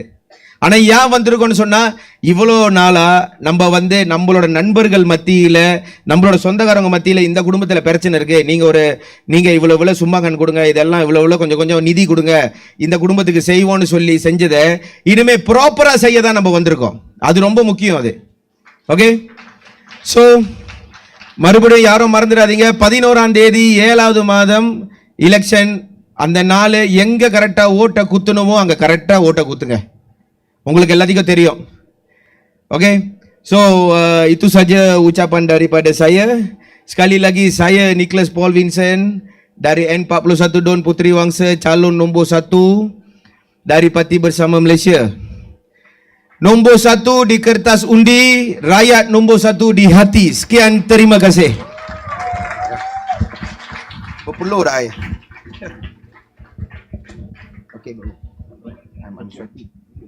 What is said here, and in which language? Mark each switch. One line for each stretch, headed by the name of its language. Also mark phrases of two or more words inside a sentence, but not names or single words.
Tamil: ஆனால் ஏன் வந்திருக்கோன்னு சொன்னால், இவ்வளோ நாளாக நம்ம வந்து நம்மளோட நண்பர்கள் மத்தியில், நம்மளோட சொந்தக்காரங்க மத்தியில் இந்த குடும்பத்தில் பிரச்சனை இருக்குது, நீங்கள் இவ்வளோ சும்மா கண் கொடுங்க, இதெல்லாம் இவ்வளோ கொஞ்சம் நிதி கொடுங்க, இந்த குடும்பத்துக்கு செய்வோன்னு சொல்லி செஞ்சதை இனிமேல் ப்ராப்பராக செய்ய தான் நம்ம வந்திருக்கோம். அது ரொம்ப முக்கியம் அது.
English: okay, so
Tamil: மறுபடியும் யாரும் மறந்துடாதீங்க, 11ஆம் தேதி 7வது மாதம் எலெக்ஷன். அந்த நாள் எங்கே கரெக்டாக ஓட்டை குத்தணுமோ அங்கே கரெக்டாக ஓட்டை குத்துங்க. உங்களுக்கு எல்லாத்துக்கும் தெரியும்.
Malay: Oke, so itu saja ucapan daripada saya. Sekali lagi saya Nicholas Paul Vincent dari N41 Don Puteri Wangsa, calon nombor 1 dari Parti Bersama Malaysia. Nombor 1 di kertas undi, rakyat nombor 1 di hati. Sekian, terima kasih. Berpeluh dah. Okey,
English: bro. I'm uncertain.